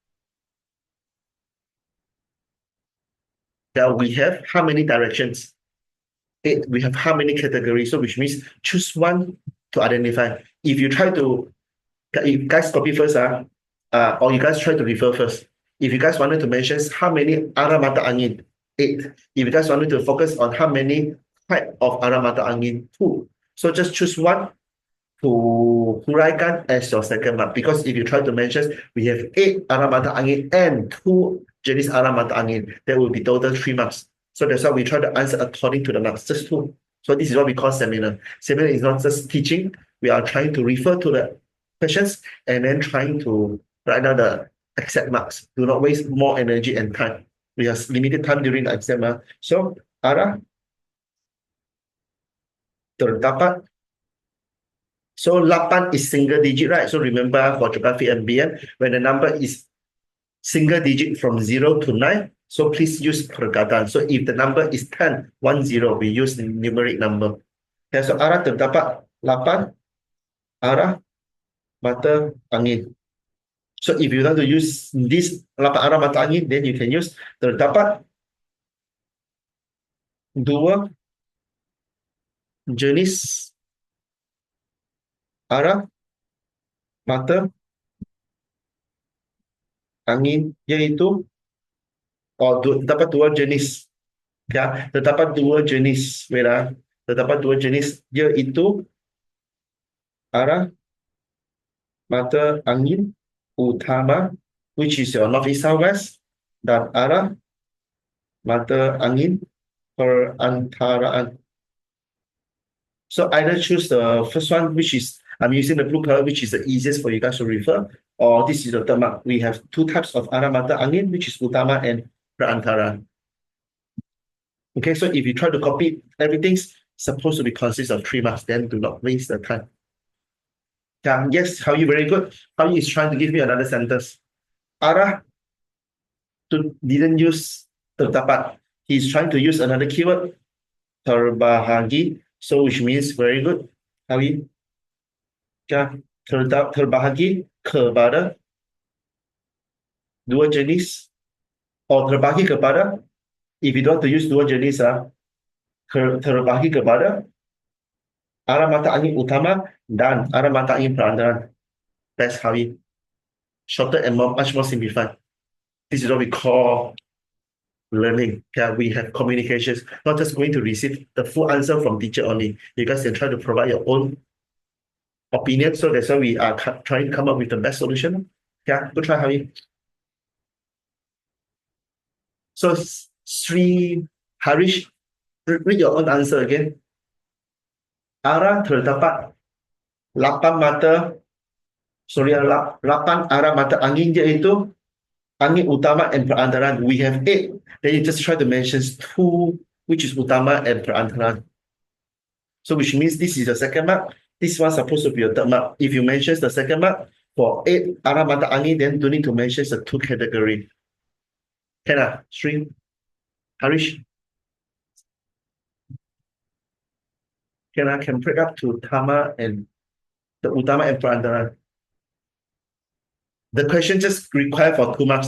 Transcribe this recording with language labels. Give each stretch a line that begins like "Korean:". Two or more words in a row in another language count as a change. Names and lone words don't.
English: Yeah, we have how many directions? 8. We have how many categories? So which means choose one to identify. If you try to, if you guys copy first, or you guys try to refer first. If you guys wanted to mention how many
Malay: arah mata angin,
English: 8. If you guys wanted to focus on how many type of
Malay: arah mata angin,
English: 2. So just choose one to huraikan as your second mark. Because if you try to mention, we have 8
Malay: arah mata angin
English: and 2
Malay: jenis arah mata angin,
English: that will be total 3 marks. So that's why we try to answer according to the marks, just 2. So this is what we call seminar. Seminar is not just teaching. We are trying to refer to the questions and then trying to write down the exact marks. Do not waste more energy and time. We have limited time during the exam.
Malay: So arah terdapat.
English: So 8 is single digit, right? So remember for geography and BM, when the number is single digit from 0 to 9, so please use perkataan. So if the number is 10, 1, 0, we use the numeric number.
Malay: Okay, so arah terdapat 8 arah mata angin.
English: So if you want to use this 8
Malay: arah mata angin,
English: then you can use
Malay: terdapat 2 jenis arah mata angin, yaitu terdapat 2 jenis. Ya, terdapat 2 jenis. Terdapat 2 jenis, yaitu arah mata angin utama,
English: which is your northeast southwest,
Malay: dan arah mata angin perantaraan.
English: So either choose the first one, which is I'm using the blue color, which is the easiest for you guys to refer, or this is the third mark. We have two types of
Malay: arah mata angin,
English: which is utama and perantara. Okay, so if you try to copy, everything's supposed to be consist of 3 marks, then do not waste the time. Yeah, yes, how you very good. How you is trying to give me another sentence. Arah didn't use terdapat. He's trying to use another keyword, terbahagi, so which means very good. How you? Yeah,
Malay: terbahagi kepada dua jenis, or terbahagi kepada,
English: if you don't want to use
Malay: dua jenis, terbahagi kepada arah mata angin utama dan arah mata angin perantaran.
English: That's how you shorter and much more simplified. This is what we call learning. Yeah, we have communications, not just going to receive the full answer from teacher only. You guys can try to provide your own opinion. So that's why we are trying to come up with the best solution. Yeah, good try, Harry. So Sri Harish, read your own answer again.
Malay: Arah terdapat 8 mata, sorry, 8 arah mata angin, iaitu angin utama and perantaran.
English: We have 8. Then you just try to mention 2, which is utama and perantaran. So which means this is the second mark. This one supposed to be a third mark. If you mention the second mark for 8
Malay: arah mata angin,
English: then don't need to mention the 2 category. Can Sri Harish? Can break up to Tama and the Utama and Perantaran. The question just require for 2 marks.